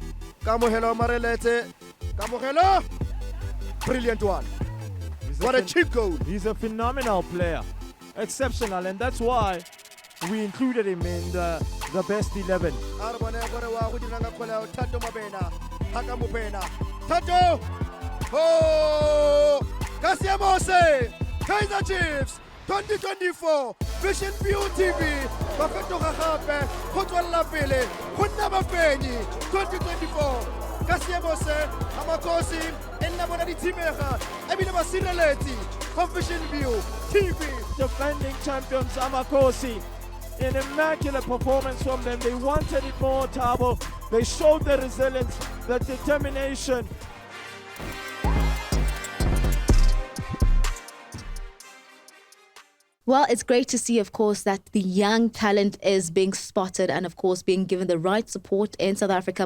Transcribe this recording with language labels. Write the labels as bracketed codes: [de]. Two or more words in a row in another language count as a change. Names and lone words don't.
[en] Brilliant one. What a cheap goal. He's a phenomenal player, exceptional, and that's why we included him in the best 11. Tato! Oh! Kasiamose! Kaizer Chiefs! [tn] 2024 Vision View TV bafetoga gape go tswella pele go nna bafenyi 2024 Kasiamose amakosi enna bona ditimega ebile ba sireletsi go Vision View TV. [en] Defending champions Amakosi, an immaculate performance from them. They wanted it more, Tabo. They showed the resilience, the determination. Well, it's great to see, of course, that the young talent is being spotted and, of course, being given the right support in South Africa.